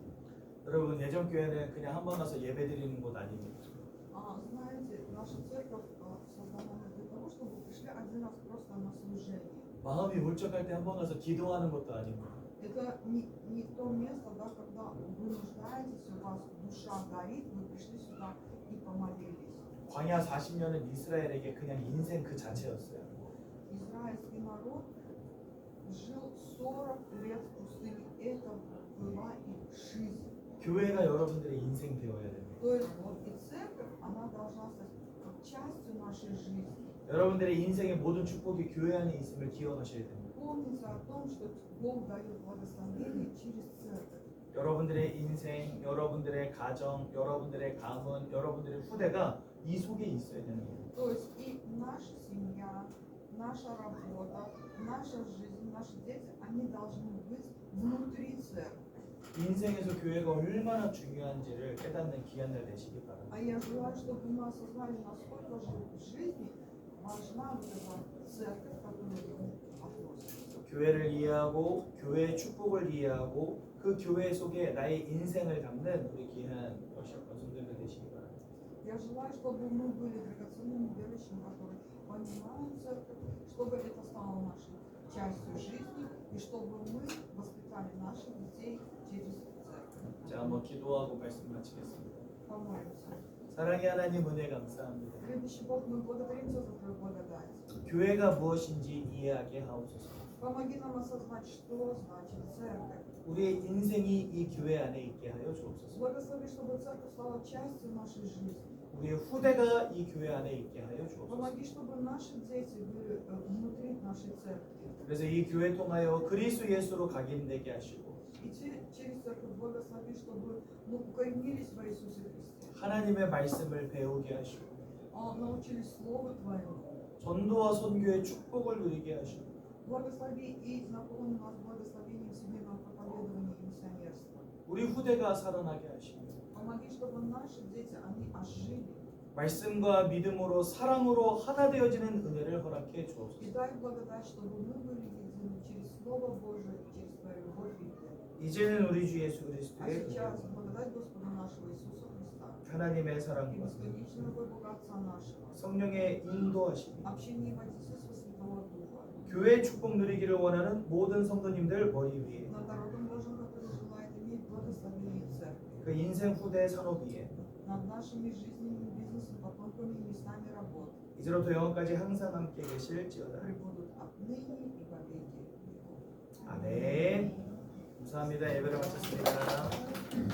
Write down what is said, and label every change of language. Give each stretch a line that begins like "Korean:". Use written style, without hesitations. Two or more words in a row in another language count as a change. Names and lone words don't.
Korean: 여러분 예전 교회는 그냥 한 번 와서 예배 드리는 곳 아닙니다.
Russian: Знаете, наша церковь создана не для того, чтобы вы пришли один раз просто на служение.
Korean: 마음이 울적할 때 한 번 와서 기도하는 것도 아닙니다.
Russian: Это не то место, да, когда вы нуждаетесь, у вас душа горит, вы пришли сюда и помолились.
Korean: 광야 40년은 이스라엘에게 그냥 인생 그 자체였어요.
Russian: Израильский народ жил 40 лет в пустыне. Это была их жизнь.
Korean: 교회가 여러분들의 인생 되어야 됩니다.
Russian: То есть вот и церковь, она должна стать как частью нашей жизни.
Korean: 여러분들의 인생의 모든 축복이 교회 안에 있음을 기억하셔야 됩니다.
Russian: Помните о том, что Бог дает благословение через церковь.
Korean: 여러분들의 인생, 여러분들의 가정, 여러분들의 가문, 여러분들의 후대가 이 속에 있어야 되는 거예요.
Russian: То есть и наша семья, наша работа, наша жизнь, наши дети, они должны быть внутри церкви.
Korean: 인생에서 교회가 얼마나 중요한지를 깨닫는 귀한 날 되시기 바랍니다.
Russian: А я желаю, чтобы мы осознали, насколько же в жизни важна вот эта церковь, к которой мы относимся.
Korean: 교회를 이해하고 교회의 축복을 이해하고 그 교회 속에 나의 인생을 담는 우리 귀한 워시업 권성들도 되시기 바랍니다.
Russian: Я желаю, чтобы мы были драгоценными верующими, которые понимают церковь, чтобы это стало нашей частью жизни, и чтобы мы воспитали наших детей через церковь.
Korean: 자, 한번 기도하고 말씀 마치겠습니다.
Russian: Помолимся.
Korean: 사랑의 하나님 은혜 감사합니다.
Russian: Любящий Бог, мы благодарим Тебя за Твою благодать.
Korean: 교회가 무엇인지 이해하게 하옵소서.
Russian: Помоги нам осознать, что значит церковь.
Korean: 우리의 인생이 이 교회 안에 있게 하여 주옵소서.
Russian: Благослови, чтобы церковь стала частью нашей жизни.
Korean: 우리의 후대가 이 교회 안에 있게 하여 주옵소서.
Russian: Помоги, чтобы наши дети были внутри нашей церкви.
Korean: 그래서 이 교회 통하여 그리스도 예수로 각인되게 하시고
Russian: И через церковь благослови, чтобы мы укоренились во Иисусе Христе.
Korean: 하나님의 말씀을 배우게 하시고
Russian: Научились Слову Твоему.
Korean: 전도와 선교의 축복을 누리게 하시고
Russian: Благослови и наполни нас благословением всемирного проповедования и миссионерства.
Korean: 우리 후대가 살아나게 하시고
Russian: Помоги, чтобы наши дети, они ожили.
Korean: 말씀과 믿음으로 사랑으로 하나 되어지는 은혜를 허락해
Russian: И
Korean: 주옵소서.
Russian: дай благодать, чтобы мы были едины через Слово Божие и через Твою любовь и веру.
Korean: 이제는 우리 주 예수
Russian: А
Korean: 그리스도의
Russian: сейчас
Korean: 은혜로
Russian: благодать Господа нашего Иисуса Христа
Korean: 하나님의
Russian: и
Korean: 사랑과
Russian: бесконечная любовь Бога Отца нашего,
Korean: 성령의 인도하심이
Russian: общение и водительство Святого Духа
Korean: 교회 축복 누리기를 원하는 모든 성도님들 머리 위에
Russian: над народом Божьим, который желает иметь благословение церкви,
Korean: 그 인생 후대 산업 위에
Russian: над нашими жизненными бизнесами, потомками и местами работы,
Korean: 이제로부터 영원까지 항상 함께 계실지어다.
Russian: пребудут отныне и во веки веков.
Korean: 아멘. 감사합니다. 예배를 마쳤습니다.